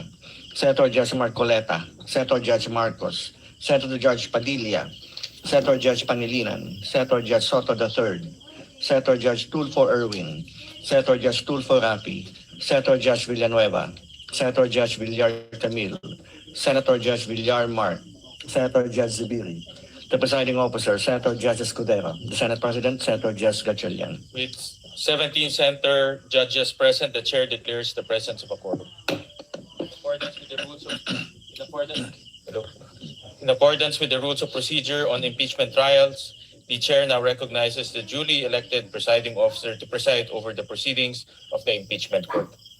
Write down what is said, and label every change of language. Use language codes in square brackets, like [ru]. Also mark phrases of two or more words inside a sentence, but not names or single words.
[en] Senator Judge Marcoleta, Senator Judge Marcos, Senator Judge Padilla, Senator Judge Panilinan, Senator Judge Soto III, Senator Judge Tulfo Erwin, Senator Judge Tulfo Rapi, Senator Judge Villanueva, Senator Judge Villar Camille, Senator Judge Villar Mark, Senator Judge Zubiri, the presiding officer, Senator Judge Escudero, the Senate President, Senator Judge Gatchalian. With 17 Senator judges present, the chair declares the presence of a quorum. In accordance with the rules of procedure on impeachment trials, the chair now recognizes the duly elected presiding officer to preside over the proceedings of the impeachment court.